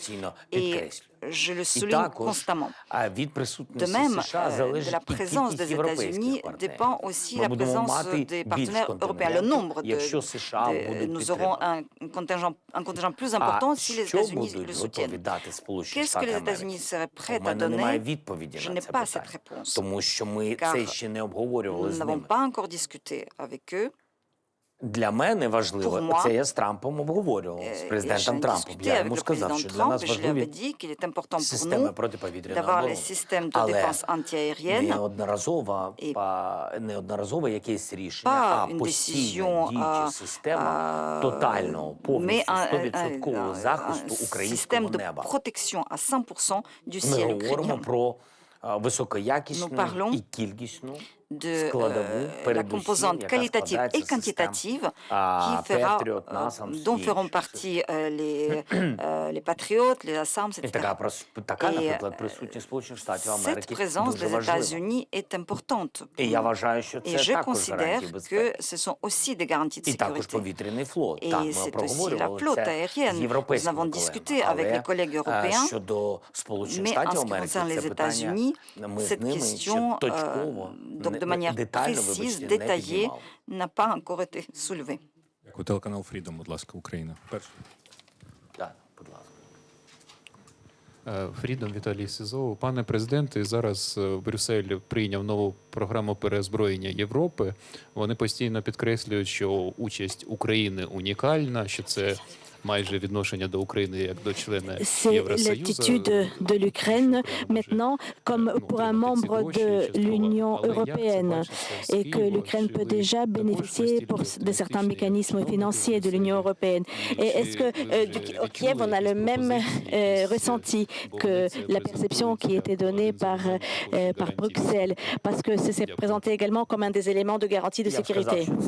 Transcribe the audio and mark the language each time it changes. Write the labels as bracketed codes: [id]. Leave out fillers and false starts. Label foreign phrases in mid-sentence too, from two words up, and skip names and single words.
[fr] Et je le souligne constamment. De même, de la présence des États-Unis dépend aussi la présence des partenaires européens. Le nombre nous aurons un contingent plus important si les États-Unis le soutiennent. Qu'est-ce que les États-Unis seraient prêts à donner? Je n'ai pas cette réponse. Car nous n'avons pas encore discuté avec eux. [uk] Для мене важливо, це я з Трампом обговорював, з президентом Трампом. Я йому сказав, що для нас важливі системи протиповітряної оборони. Але неодноразово якесь рішення, а постійна діюча система тотального, повністю 100% захисту українського неба. Ми говоримо про високоякісну і кількісну [fr] de la composante qualitative et quantitative dont feront partie les patriotes, les Assams, etc. Et cette présence des États-Unis est importante. Et je considère que ce sont aussi des garanties de sécurité. Et c'est aussi la flotte aérienne. Nous avons discuté avec les collègues européens, mais en ce qui concerne les États-Unis, cette question de manière précise, détaillée, n'a pas encore été soulevée. [uk] Телеканал Freedom, будь ласка, Україна. Фрідом, Віталій Сизов. Пане президенте, зараз Брюссель прийняв нову програму переозброєння Європи. Вони постійно підкреслюють, що участь України унікальна, що це майже відношення до України як до члена Євросоюзу. [fr] C'est l'attitude de l'Ukraine maintenant comme pour un membre de l'Union européenne et que l'Ukraine peut déjà bénéficier de certains mécanismes financiers de l'Union européenne. Et est-ce que au Kiev on a le même ressenti que la perception qui était donnée par Bruxelles, parce que c'est présenté également comme un des éléments de garantie de sécurité?